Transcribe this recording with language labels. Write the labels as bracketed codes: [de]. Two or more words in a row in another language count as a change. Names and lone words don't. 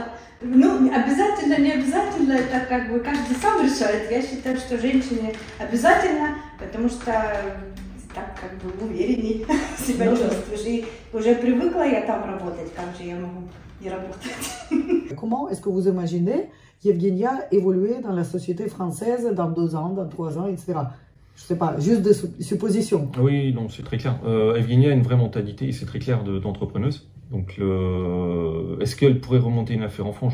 [ru] Ну, обязательно, не обязательно, это как бы каждый сам решает. Я считаю, что женщине обязательно, потому что так как бы уверенней себя чувствуешь. И уже привыкла я там работать, как же я могу не работать. [fr] Comment est-ce que vous imaginez Evgenia évoluer dans la société française dans 2 ans, dans 3 ans, etc. Je sais pas, juste des suppositions. Oui, non, c'est très clair. Evgenia a une vraie mentalité, c'est très clair, d'entrepreneuse. Donc, est-ce qu'elle pourrait remonter une affaire en France?